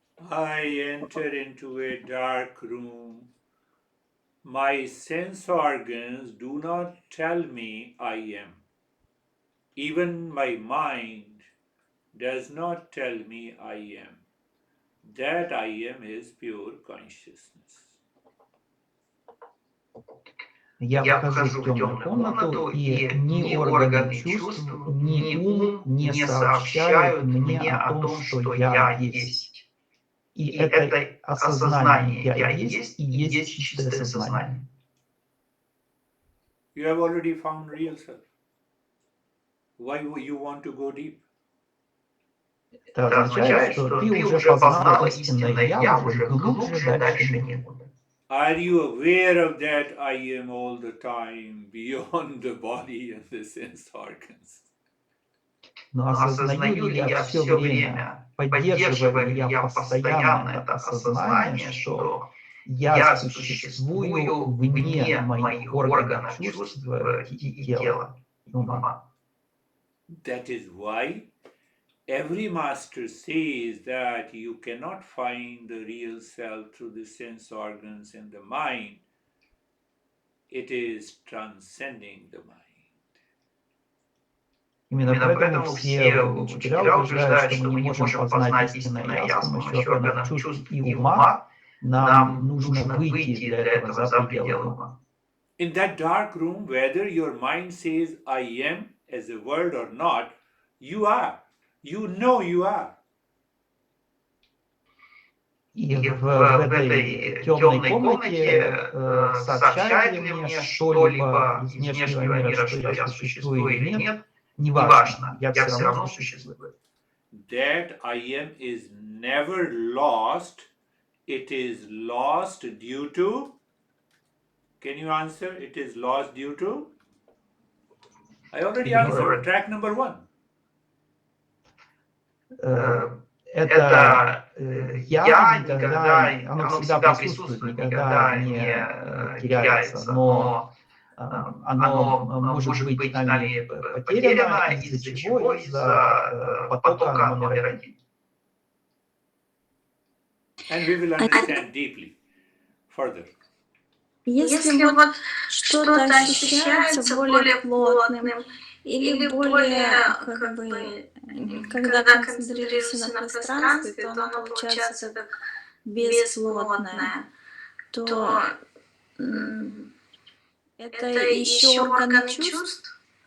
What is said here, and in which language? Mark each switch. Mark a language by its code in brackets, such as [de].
[en] I enter into a dark room. My sense organs do not tell me I am. Even my mind does not tell me I am. That I am is pure consciousness. [ru] Я вхожу в темную комнату, и ни органы чувств, ни ум не сообщают мне о том, что я есть. И это осознание «я есть» и есть чистое сознание. [en] You have already found real self. Why you want to go deep? [ru] Это означает, что ты уже познала истинное «я», уже глубже дальше некуда. [en] Are you aware of that I am all the time, beyond the body and the sense organs? [ru] Но осознаю ли я все время, поддерживаю ли я постоянно это осознание, что я существую вне моих органов чувств и тела, и ума? [en] That is why every master says that you cannot find the real self through the sense organs and the mind. It is transcending the mind. [ru] Именно поэтому все учителя утверждают, что мы не можем познать истинное «я» с помощью органов чувств и ума. Нам нужно выйти для этого за пределы ума. [en] In that dark room, whether your mind says I am as a word or not, you are. You know you are. [ru] И в этой темной комнате сообщает ли мне что-либо из внешнего мира, что я существую или нет, неважно, я все равно существую. [en] That I am is never lost. It is lost due to. Can you answer? It is lost due to. I already answered. Track number 1. [ru] Это «я» никогда, оно всегда присутствует, никогда не теряется, но оно может быть нами потеряно, из-за чего? Из-за потока номер 1. [en] And we will understand deeply further. [ru] Если вот что-то ощущается более плотным или более, как бы, когда концентрируешься на пространстве, то оно получается как бесплотное, то это еще органы чувств.